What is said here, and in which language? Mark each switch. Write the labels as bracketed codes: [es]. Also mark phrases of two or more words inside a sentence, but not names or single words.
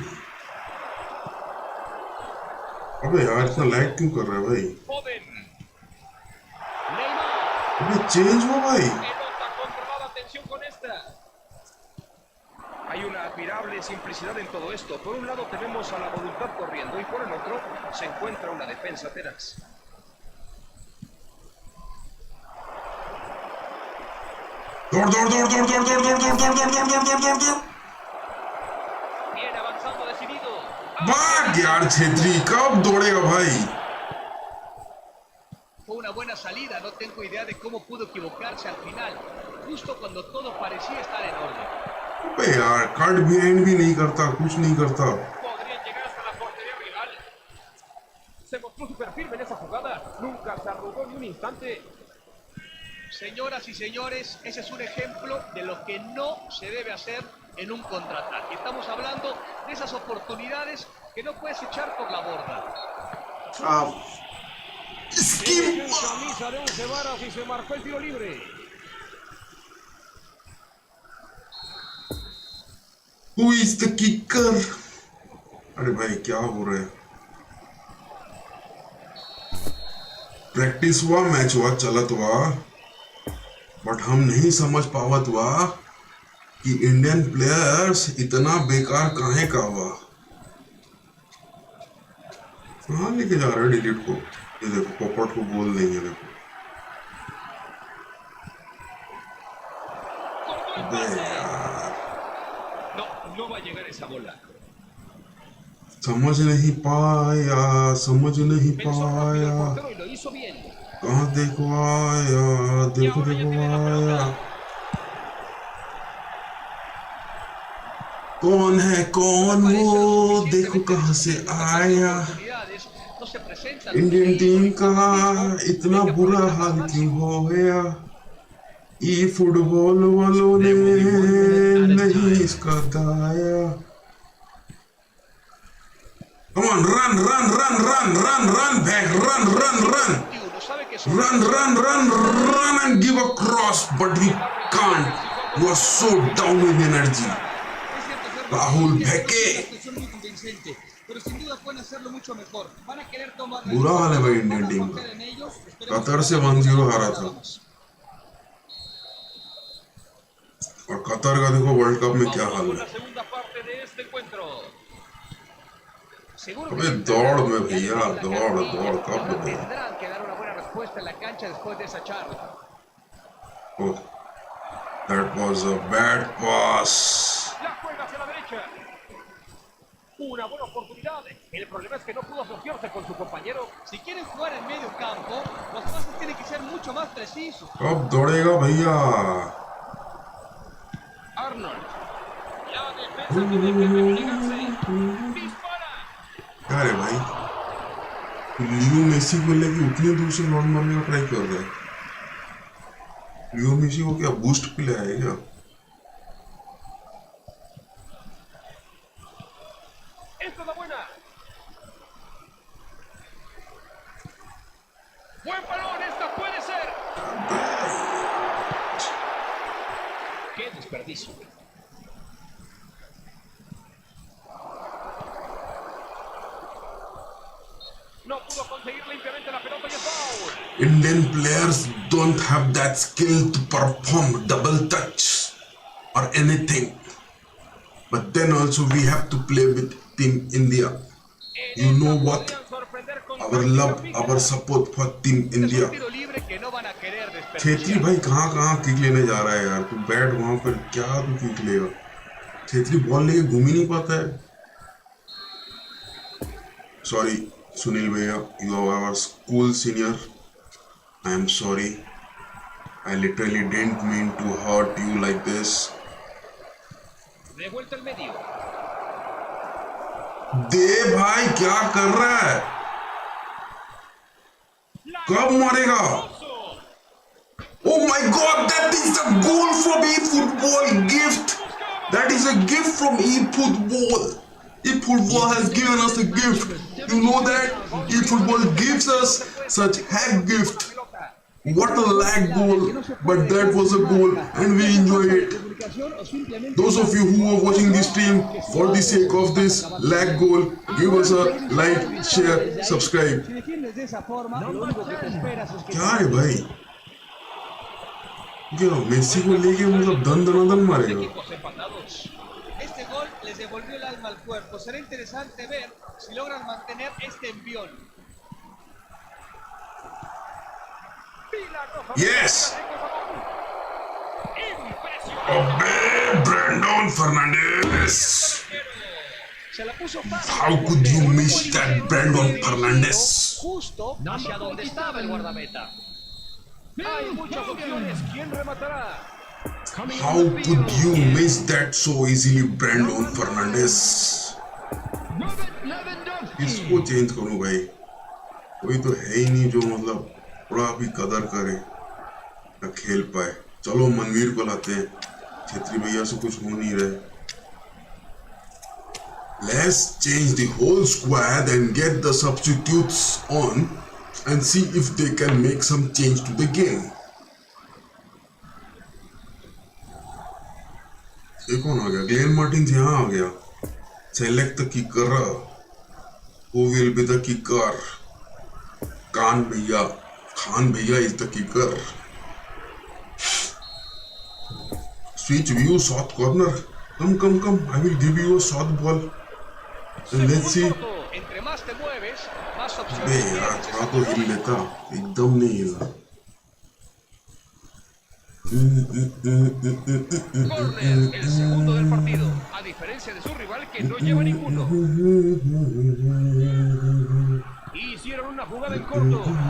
[hi] अबे यार इतना लैग क्यों कर रहा है भाई? Foden. Neymar. अबे चेंज हो भाई. [es] Pelota controlada, atención con esta. Hay una admirable simplicidad en todo esto. Por un lado tenemos a la voluntad corriendo y por el otro se encuentra una defensa tenaz. [hi] दौड़ दौड़ दौड़ दौड़ दौड़ दौड़ दौड़ दौड़ दौड़ दौड़ दौड़ दौड़ दौड़ दौड़ दौड़. [es] Viene avanzando decidido. [hi] भाग यार छेत्री, कब दौड़ेगा भाई? [es] Fue una buena salida, no tengo idea de cómo pudo equivocarse al final, justo cuando todo parecía estar en orden. [hi] अबे यार [en] cut behind [hi] भी नहीं करता, कुछ नहीं करता. [es] Podrían llegar hasta la portería rival. Se mostró súper firme en esa jugada. Nunca se arrugó ni un instante. Señoras y señores, ese es un ejemplo de lo que no se debe hacer en un contraataque. Estamos hablando de esas oportunidades que no puedes echar por la borda. [hi] इसकी [es] Camisa de 11 varas y se marcó el tiro libre. [en] Who is the kicker? [hi] अरे भाई क्या हो रहा है? प्रैक्टिस हुआ, मैच हुआ, चलत हुआ, बट हम नहीं समझ पावत हुआ कि [en] Indian players [hi] इतना बेकार काहे का हुआ। कहाँ लेके जा रहे हैं डिलीट को? ये देखो पोपट को बोल देंगे। देखो अबे यार, [es] No va a llegar esa bola. [hi] समझ नहीं पाया, समझ नहीं [es] Pensó rápido el [hi] पाया। [es] portero y lo hizo bien. [hi] कहाँ देखो आया, [es] Y [hi] देखो [es] ahora ya [hi] देखो [es] tiene la [hi] आया। [es] pelota. [hi] कौन है कौन वो, देखो कहाँ से आया। [es] No se presentan. [en] Indian team [hi] का इतना बुरा हाल क्यों हो गया? ई फुटबॉल वालों ने नहीं इसका गाया। [en] Come on, run, run, run, run, run, run, back, run, run, run, run, run, run, run, and give a cross, but we can't. You are so down with energy. [hi] राहुल भेके। बुरा हाल है भाई [en] Indian team [hi] का। कतर से 1-0 हारा था, और कतर का देखो वर्ल्ड कप में क्या हाल है। अबे दौड़ में भैया, दौड़ दौड़ कब दौड़। [es] Tendrán que dar una buena respuesta en la cancha después de esa charla. [en] Oh, that was a bad pass. [es] La juega hacia la derecha. Una buena oportunidad. El problema es que no pudo asociarse con su compañero. Si quieren jugar en medio campo, los pases tienen que ser mucho más precisos. [hi] कब दौड़ेगा भैया? [es] Arnold. La defensa tiene que replegarse. Dispara. [hi] क्या है भाई, लियो मेसी को लेके उतनी दूर से रन मारने का ट्राई कर रहा है। लियो मेसी को क्या बूस्ट पिलाया है क्या? [es] Esta es la buena. Buen balón, esta puede ser. Qué desperdicio. No pudo conseguir limpiamente la pelota y es foul. [en] Indian players don't have that skill to perform double touch or anything. But then also we have to play with Team India. You know what? Our love, our support for Team India. [hi] छेत्री भाई कहाँ कहाँ किक लेने जा रहा है यार? तू बैठ वहां पर, क्या तू किक लेगा? छेत्री बॉल लेके घूम ही नहीं पाता है। [en] Sorry, Sunil भैया, you are our school senior. I am sorry. I literally didn't mean to hurt you like this. [es] De vuelta al medio. [hi] दे भाई, क्या कर रहा है? कब मारेगा? [en] Oh my God, that is a goal from eFootball gift. That is a gift from eFootball. eFootball has given us a gift. You know that? eFootball gives us such hack gift. What a lag goal, but that was a goal and we enjoyed it. Those of you who are watching this stream for the sake of this lag goal, give us a like, share, subscribe. [hi] क्या है भाई? क्या मेसी को लेके मतलब दन दनादन मारेगा? [es] Este gol les devolvió el alma al cuerpo. Será interesante ver si logran mantener este envión. [en] Yes. Obey Brandon Fernandez. How could you miss that Brandon Fernandez? [es] Justo hacia donde estaba el guardameta. Hay muchas opciones. ¿Quién rematará? [en] How could you miss that so easily, Brandon Fernandez? [hi] इसको चेंज करो भाई, कोई तो है ही नहीं जो मतलब थोड़ा भी कदर करे या खेल पाए। चलो मनवीर को लाते हैं, छेत्री भैया से कुछ हो नहीं रहे। [en] Let's change the whole squad and get the substitutes on and see if they can make some change to the game. [hi] ये कौन आ गया? ग्लेन मार्टिन्स यहाँ आ गया. [en] Select the kicker. Who will be the kicker? Khan Bhaiya is the kicker. Switch view, south corner. Come. I will give you a south ball. And let's see. [es] Entre más te mueves, más [hi] बे [es] opciones [hi] यार [es] tienes. [hi] थोड़ा तो हिल लेता. एकदम नहीं हिला. [es] Corner, el segundo del partido, a diferencia de su rival que no lleva ninguno. Hicieron una jugada en corto.